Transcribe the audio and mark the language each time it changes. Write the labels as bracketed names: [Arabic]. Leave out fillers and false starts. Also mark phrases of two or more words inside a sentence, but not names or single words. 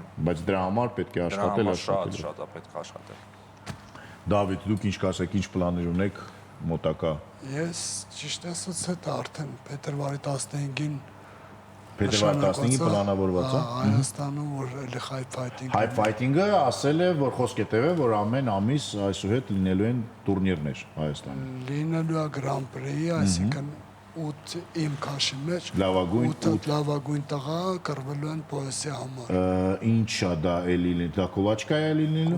[Armenian] բայց դրա համար պետք է աշխատել Շատ է պետք աշխատել։ Դավիթ դուք ինչ կասեք ինչ պլաններ ունեք մոտակա ես ճիշտ ասած հետո արդեն փետրվարի 15-ին Փետրվարի 15-ին պլանավորված է Հայաստանում որ էլի [English] high fighting High fighting- [Armenian] ը ասել է որ խոսք է տևել որ ամեն ամիս այսուհետ լինելու են տուրնիրներ Հայաստանում լինելու է Grand Prix, այսինքն 8 իմ քաշի մեջ Լավագույն 8 լավագույն տղա կռվելու են պոեսի համար։ Ինչա դա էլի դա կուլաչկա է լինելու